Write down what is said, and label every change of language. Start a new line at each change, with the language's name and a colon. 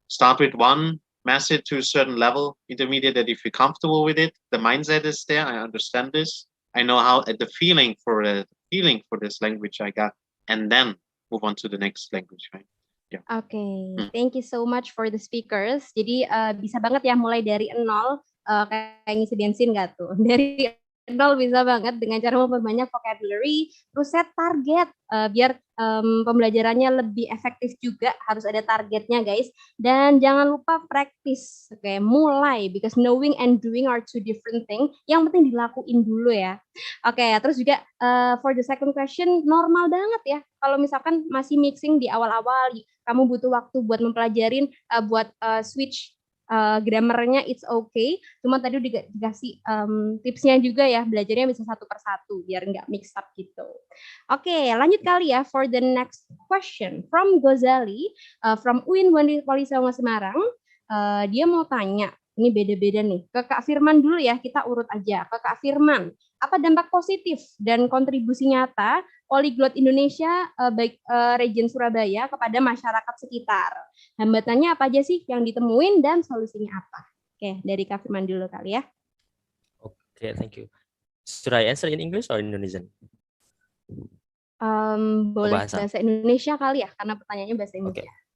English: start with one, master it to a certain level, intermediate, that you feel comfortable with it. The mindset is there. I understand this. I know how the feeling for this language I got, and then move on to the next language, right? Yeah. Oke, thank you so much for the speakers.
Indonesian: Jadi bisa banget ya mulai dari nol, kayak ngisi bensin nggak tuh? Dari nol bisa banget dengan cara memperbanyak vocabulary, terus set target biar pembelajarannya lebih efektif juga, harus ada targetnya guys. Dan jangan lupa
English: practice, oke, mulai, because knowing and doing are two different things.
Indonesian: Yang penting dilakuin dulu ya. Oke, terus juga
English: for the second question,
Indonesian: normal banget ya kalau misalkan masih mixing di awal-awal, kamu butuh waktu buat mempelajarin, buat switch grammarnya,
English: it's okay.
Indonesian: Cuma tadi udah dikasih tipsnya juga ya, belajarnya bisa satu persatu biar nggak
English: mix up
Indonesian: gitu. Oke, lanjut kali ya
English: for the next question from Gozali, from UIN Wali Songo Semarang.
Indonesian: Dia mau tanya, ini beda-beda nih, ke Kak Firman dulu ya, kita urut aja. Ke Kak Firman, apa dampak positif dan kontribusi nyata Polyglot Indonesia baik region Surabaya kepada masyarakat sekitar? Hambatannya apa aja sih yang ditemuin dan solusinya apa? Oke, dari Kak Firman dulu kali ya.
English: Okay, thank you. Should I answer in English or Indonesian?
Indonesian: Boleh bahasa Indonesia kali ya, karena pertanyaannya bahasa Indonesia.